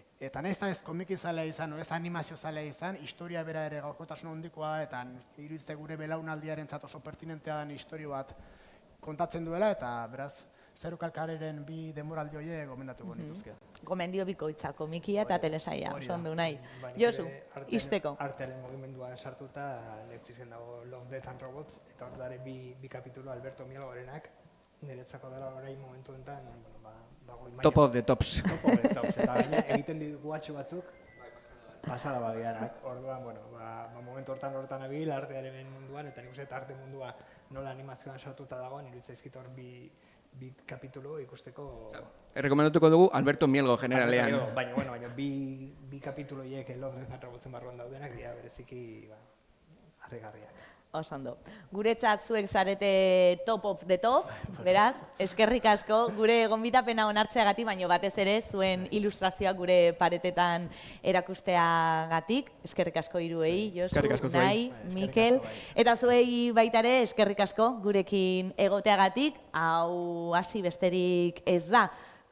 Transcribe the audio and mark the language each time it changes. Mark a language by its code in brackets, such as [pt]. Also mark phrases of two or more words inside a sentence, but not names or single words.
[eu] Eta nahiz ez komikizalea izan, ez animaziozalea izan, historia bera ere gaurkotasun handikoa, eta iruditzen gure belaunaldiaren oso pertinentea den historio bat kontatzen duela, eta beraz, Zero Kalkareren bi denboraldi horiek gomendatuko nituzke. Gomendio bikoitza, komikia eta telesaia, oso ondo nahi. Josu, izteko. Artearen mugimenduan sartuta, Netflixen dago Love, Death and Robots, eta hor dare bi kapitulo Alberto Mielgorenak, niretzako dela orain momentu enten, [en] Top of the tops. Top of the tops, [eu] eta gaina egiten ditu atxo batzuk, pasada badianak. Orduan, momentu hortan abil, artearen munduan, eta nik uste arte mundua nola animazioan sortuta dagoen, iruditzen hor bi kapitulo ikusteko... Errekomendatuko dugu Alberto Mielgo generalean. Baina bi kapitulo hiek Love, Death and Robots barruan daudenak, dira bereziki harrigarriak. Osondo. Guretzat zuek zarete [en] top of the top, [eu] beraz, eskerrik asko, gure gonbidapena onartzeagatik, baino batez ere, zuen ilustrazioak gure paretetan erakusteagatik, eskerrik asko hiruei, Josu, Unai, Mikel, eta zuei baita ere, eskerrik asko gurekin egoteagatik, hau hasi besterik ez da.